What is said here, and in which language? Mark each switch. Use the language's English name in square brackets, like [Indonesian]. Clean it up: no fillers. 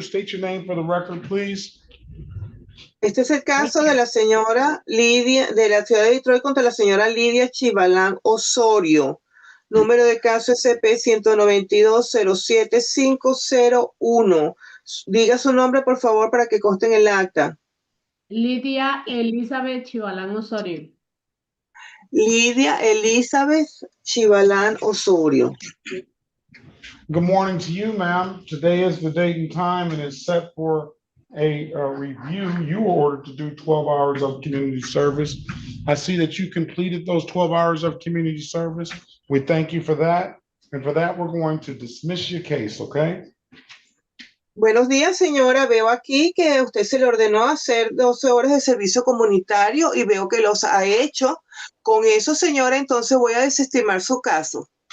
[English] State your name for the record, please. [Spanish] Este es el caso de la señora Lidia, de la ciudad de Detroit contra la señora Lidia Chivalán Osorio. Número de caso SP 192-07501. Diga su nombre, por favor, para que conste en el acta. Lidia Elizabeth Chivalán Osorio. Lidia Elizabeth Chivalán Osorio. [English] Good morning to you, ma'am. Today is the date and time and it's set for a review. You were ordered to do 12 hours of community service. I see that you completed those 12 hours of community service. We thank you for that. And for that, we're going to dismiss your case, okay? [Spanish] Buenos días, señora. Veo aquí que usted se le ordenó hacer 12 horas de servicio comunitario y veo que los ha hecho. Con eso, señora, entonces voy a desestimar su caso.